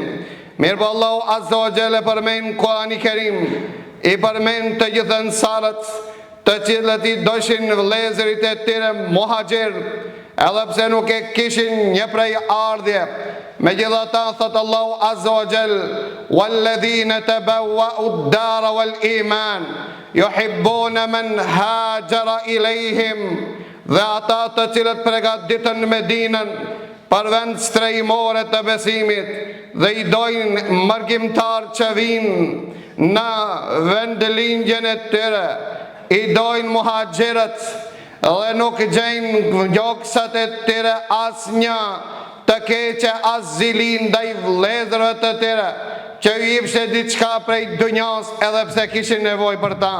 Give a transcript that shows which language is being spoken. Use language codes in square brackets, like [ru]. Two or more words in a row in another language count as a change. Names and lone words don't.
[sq] Mirë po Allahu [ar] عز وجل [sq] e përmend Kurani Kerim, I përmend të gjithë ansarët, të cilët I doshin vëllezërit e tyre muhaxhir, edhe pse nuk e kishin një prej ardhje. Megjithatë thot Allahu [ar] عز وجل: "والذين تبوءوا الدار والإيمان يحبون من هاجر إليهم", [sq] dhe ata të cilët përgatitën Medinën për vend strehimore të besimit dhe I dojnë mërgjimtar që vinë në vendlindjen e tyre, I dojnë muhaxhirët dhe nuk gjejnë gjoksat e tyre asnjë të keqe as zilin ndaj vëllezërve të tyre që I jepte diçka prej dunjas edhe pse kishin nevojë për ta.